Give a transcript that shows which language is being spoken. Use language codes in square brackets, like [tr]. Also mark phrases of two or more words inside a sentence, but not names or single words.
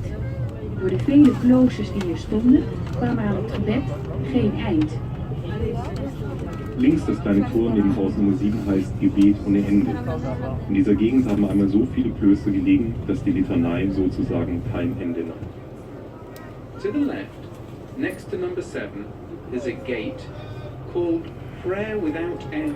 [nl] Door de vele kloosters die hier stonden, kwam er aan het gebed geen eind. [de] Links das kleine Tor neben Haus Nummer 7 heißt Gebet ohne Ende. In dieser Gegend haben einmal so viele Klöster gelegen, dass die Litanei sozusagen kein Ende nahm. [en] To the left, next to number 7, is a gate called Prayer Without End.